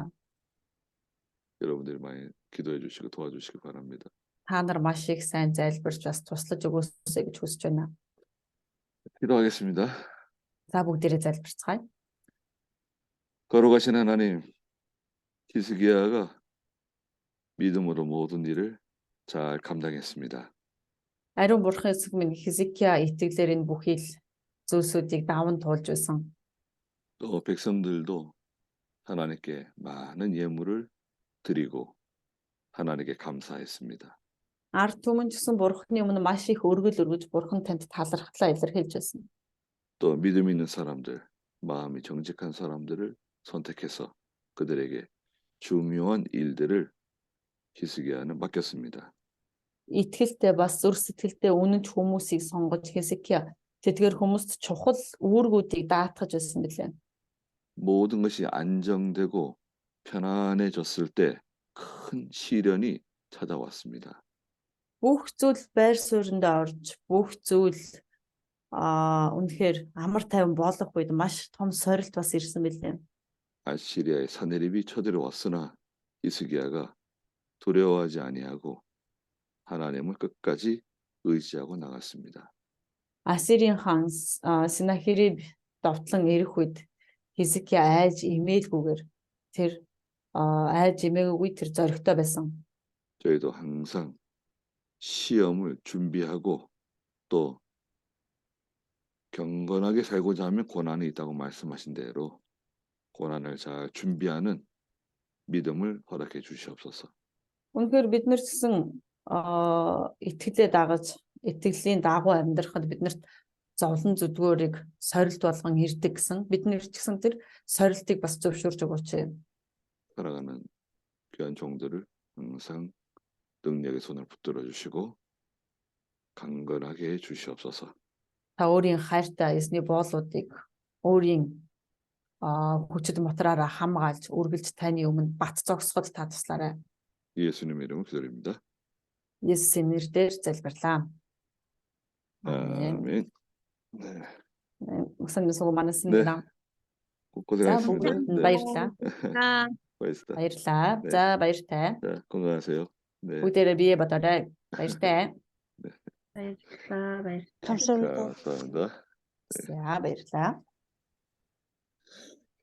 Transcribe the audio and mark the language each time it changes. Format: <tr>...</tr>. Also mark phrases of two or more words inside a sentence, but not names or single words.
<ko>여러분들이 많이 기도해 주시고 도와주시기 바랍니다.</ko> <mn>Та нар маш их сайн залбирч бас туслаж өгөөсэй гэж хүсэж байна.</mn> <ko>기도하겠습니다.</ko> <mn>За бүгдээрээ залбирцгаая.</mn> <ko>거룩하신 하나님, 히스기야가 믿음으로 모든 일을 잘 감당했습니다.</ko> <mn>Ариун бурхан эсэг минь Хизкия итгэлээр энэ бүхий л зүйлсүүдийг даван туулж байсан.</mn> <ko>또 백성들도 하나님께 많은 예물을 드리고 하나님께 감사했습니다.</ko> <mn>Ард түмэн ч гэсэн бурханы өмнө маш их өргөл өргөж бурхан танд талархлаа илэрхийлж байсан.</mn> <ko>또 믿음 있는 사람들, 마음이 정직한 사람들을 선택해서 그들에게 중요한 일들을 히스기야는 맡겼습니다.</ko> <mn>Итгэлтэй бас зүр сэтгэлтэй үнэнч хүмүүсийг сонгож Хизкия тэдгээр хүмүүст чухал үүргүүдийг даатгаж байсан билээ.</mn> <ko>모든 것이 안정되고 편안해졌을 때 큰 시련이 찾아왔습니다.</ko> <mn>Бүх зүйл байр суурьндаа орж бүх зүйл үнэхээр амар тайван болох үед маш том сорилт бас ирсэн билээ.</mn> <ko>아시리아의 사내립이 쳐들어왔으나 히스기야가 두려워하지 아니하고 하나님을 끝까지 의지하고 나갔습니다.</ko> <mn>Ассирийн хаан Синахириб довтлон ирэх үед Хизкия айж имээлгүйгээр тэр айж имээгүй тэр зоригтой байсан.</mn> <ko>저희도 항상 시험을 준비하고 또 경건하게 살고자 하면 고난이 있다고 말씀하신 대로 고난을 잘 준비하는 믿음을 허락해 주시옵소서.</ko> <mn>Үнэхээр бид нар гэсэн итгэлээ дагаж итгэлийн дагуу амьдрахад биднэрт зовлон зүдгөөрийг сорилт болгон ирдэг гэсэн бид нар ч гэсэн тэр сорилтыг бас зөвшөөрж өгөөч.</mn> <ko>살아가는 귀한 종들을 항상 능력의 손을 붙들어 주시고 강건하게 해 주시옵소서.</ko> <mn>Та өөрийн хайртай эзний боолуудыг өөрийн хүчит мотороор хамгаалж үргэлж таны өмнө бат зогсоход та туслаарай.</mn> <ko>예수님의 이름으로 기도드립니다.</ko> <mn>Есүсийн нэрээр залбирлаа.</mn> <ko>아멘. 네. 목사님 수고 네. 많으십니다. За 고생하셨습니다.</ko> <mn>бүгд</mn> <ko>네.</ko> <mn>баярлалаа.</mn> <ko>고맙습니다.</ko> <mn>Баярлалаа.</mn> <ko>네.</ko> <mn>За баяртай.</mn> <ko>자, 건강하세요. 네.</ko> <mn>Бүгдээрээ бие бодоорой. Баяртай. Баярлалаа.</mn> <ko>감사합니다.</ko> <mn>За баярлалаа.</mn>